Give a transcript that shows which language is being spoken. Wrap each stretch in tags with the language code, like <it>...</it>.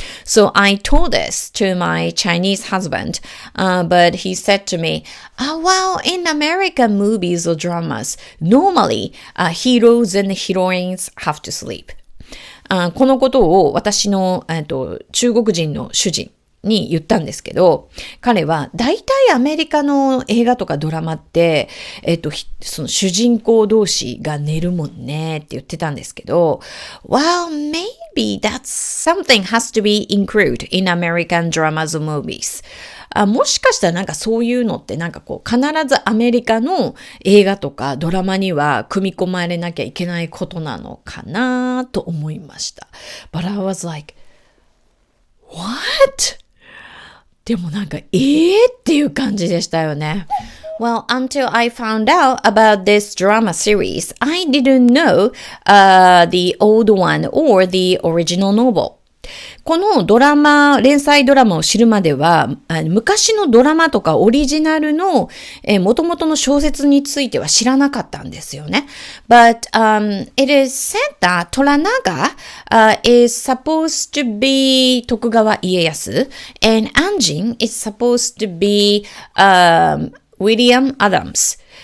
<en>So I told this to my Chinese husband, but he said to me, well, in American movies or dramas, normally heroes and heroines have to sleep.</en> <ja>このことを私の中国人の主人に言ったんですけど、彼は大体アメリカの映画とかドラマって、その主人公同士が寝るもんねって言ってたんですけど、</ja> <en>Well, maybe that's something has to be included in American dramas or movies.</en> <ja>もしかしたらそういうのって必ずアメリカの映画とかドラマには組み込まれなきゃいけないことなのかなと思いました。</ja> <en>But I was like, what?</en> <ja>でもっていう感じでしたよね。</ja> <en>Well, until I found out about this drama series, I didn't know the old one or the original novel.</en> <ja>この連載ドラマを知るまでは、昔のドラマとかオリジナルの元々の小説については知らなかったんですよね。</ja> <en>But it is said that Toranaga is supposed to be 徳川家康 and Anjin is supposed to be William Adams.</en>